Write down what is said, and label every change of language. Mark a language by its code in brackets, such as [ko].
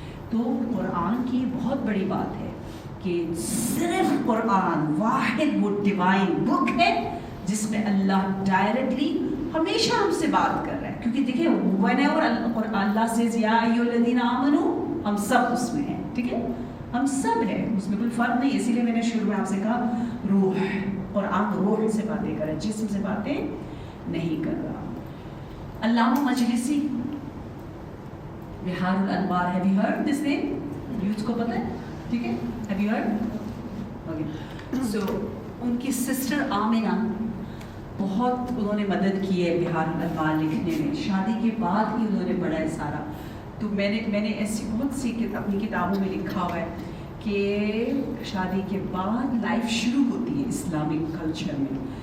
[ur] تو قرآن کی بہت بڑی بات ہے کہ صرف قرآن واحد وہ ڈیوائن بک ہے جس میں اللہ ڈائریکٹلی ہمیشہ ہم سے بات کر رہا ہے. کیونکہ دیکھیں whenever اللہ says [ar] یا ایھا الذین آمنوا, [ur] ہم سب اس میں ہیں, ٹھیک ہے, ہم سب ہیں, اس میں کوئی فرق نہیں. اسی لیے میں نے شروع میں آپ سے کہا روح, قرآن روح سے باتیں کر رہا ہے, جسم سے باتیں نہیں کر رہا. [en] علامہ مجلسی, بہار الانوار, have you heard this name? [ur] Youth کو پتہ ہے, ٹھیک ہے, [en] have you heard? Okay. [ur] So ان کی سسٹر آمنہ بہت انہوں نے مدد کی ہے بہار الانوار لکھنے میں. شادی کے بعد ہی انہوں نے پڑھا ہے سارا. تو میں نے ایسی بہت سی اپنی کتابوں میں لکھا ہوا ہے کہ شادی کے بعد لائف شروع ہوتی ہے اسلامک کلچر میں.